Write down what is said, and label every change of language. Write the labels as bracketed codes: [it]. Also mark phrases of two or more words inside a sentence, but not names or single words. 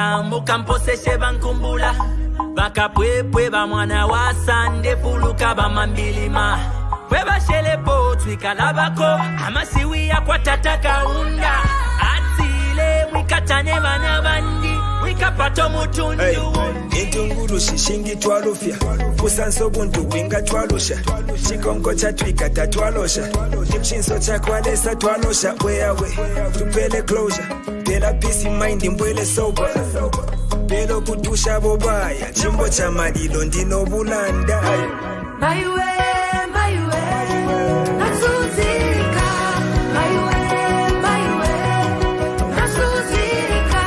[bem] mukamposeshe bankumbula bakapwepwe bamwana wa sande puluka bamambilima webashelepo twikalabako amasiwi yakwatata kaunda atile mwikatane bana bandi wikapato mutundu Intunguru shishingi twalufya kusanso buntu winga twalusha chikonko cha twikata twalosha chimshinso cha kwalesa twalosha weawe tupele closure pela [en] peace mind [bem] mbwele sober pelo kutusha bobaya chimbo cha malilo ndino bulanda Maiwe, nasuzika. Maiwe, nasuzika.